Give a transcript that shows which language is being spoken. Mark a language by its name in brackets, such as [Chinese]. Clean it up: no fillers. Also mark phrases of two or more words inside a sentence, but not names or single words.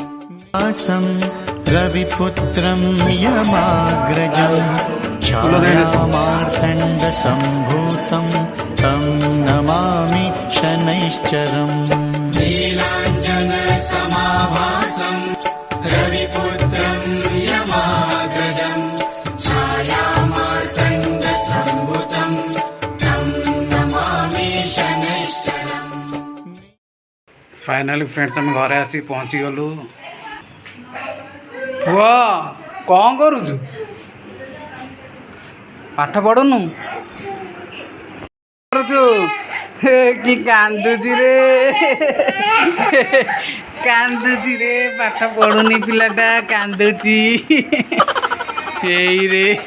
[Sanskrit] रविपुत्रं यमाग्रजं छायामार्तण्ड सम्भूतं तं नमामि शनैश्चरम्। नीलांजन समाभासं रविपुत्रं यमाग्रजं छायामार्तण्ड सम्भूतं तं नमामि शनैश्चरम्। [English] Finally friends [Odia] ଆମ ଘରେ ଆସି ପହଞ୍ଚି ଗଲୁ। ପୁଅ କଣ କରୁଛୁ ପାଠ ପଢ଼ୁନୁ କି କାନ୍ଦୁଛି ରେ କାନ୍ଦୁଛି ରେ ପାଠ ପଢ଼ୁନି ପିଲାଟା କାନ୍ଦୁଛି ରେ